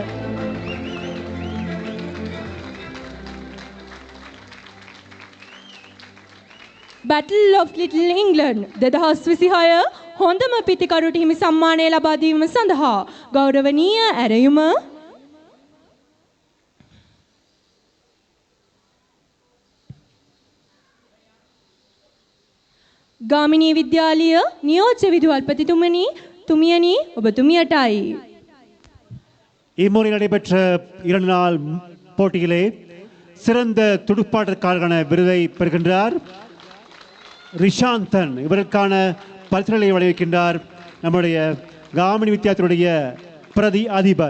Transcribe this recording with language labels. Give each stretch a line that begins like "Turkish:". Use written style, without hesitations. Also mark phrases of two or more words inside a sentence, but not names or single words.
Sinhala: Battle of Little England 2026 හොඳම පිතිකරුට හිමි සම්මානය ලබා දීම සඳහා ගෞරවනීය ඇරයුම ගාමිණී විද්‍යාලීය නියෝජ්‍ය විදුහල්පතිතුමනි තුමියනි ඔබතුමියටයි.
Tamil: இம்முறை நடைபெற்ற 2 நாள் போட்டியிலே சிறந்த துடுப்பாட்டக்காரரான விருதை பெறுகின்றார் ரிஷாந்தன். இவருக்கான பரிசுகளை வழங்கியிருக்கின்றார் நம்முடைய காமினி வித்தியாலயத்தினுடைய பிரதி அதிபர்.